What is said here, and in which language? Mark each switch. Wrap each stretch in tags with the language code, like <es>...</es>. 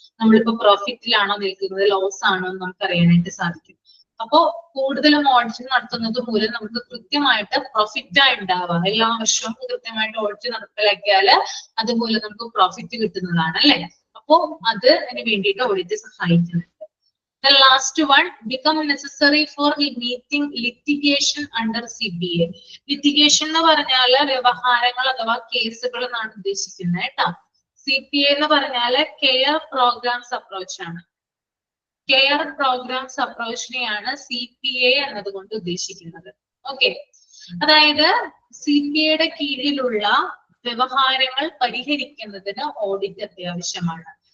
<ml>നമ്മളിപ്പോ പ്രോഫിറ്റിലാണോ നിൽക്കുന്നത് ലോസ് ആണോ എന്ന് നമുക്ക് അറിയാനായിട്ട് സാധിക്കും. അപ്പോ കൂടുതലും ഓഡിറ്റ് നടത്തുന്നത് മൂലം നമുക്ക് കൃത്യമായിട്ട് പ്രോഫിറ്റായി ഉണ്ടാവുക. എല്ലാ വർഷവും കൃത്യമായിട്ട് ഓഡിറ്റ് നടപ്പിലാക്കിയാല് അതുമൂലം നമുക്ക് പ്രോഫിറ്റ് കിട്ടുന്നതാണ് അല്ലെ. അപ്പോ അതിന് വേണ്ടിയിട്ട് ഓഡിറ്റ് സഹായിക്കുന്നുണ്ട്.</ml> <en>The last one, become necessary for meeting litigation under CPA.</en> <ml>Litigation എന്ന് പറഞ്ഞാല് വ്യവഹാരങ്ങൾ അഥവാ കേസുകൾ എന്നാണ് ഉദ്ദേശിക്കുന്നത് കേട്ടോ. CPA എന്ന് പറഞ്ഞാല് കെയർ പ്രോഗ്രാംസ് അപ്രോച്ച് ആണ്. കെയർ പ്രോഗ്രാംസ് അപ്രോച്ചിനെയാണ് CPA എന്നതുകൊണ്ട് ഉദ്ദേശിക്കുന്നത്. ഓക്കെ, അതായത് CPAയുടെ കീഴിലുള്ള വ്യവഹാരങ്ങൾ പരിഹരിക്കുന്നതിന് ഓഡിറ്റ് അത്യാവശ്യമാണ്.</ml>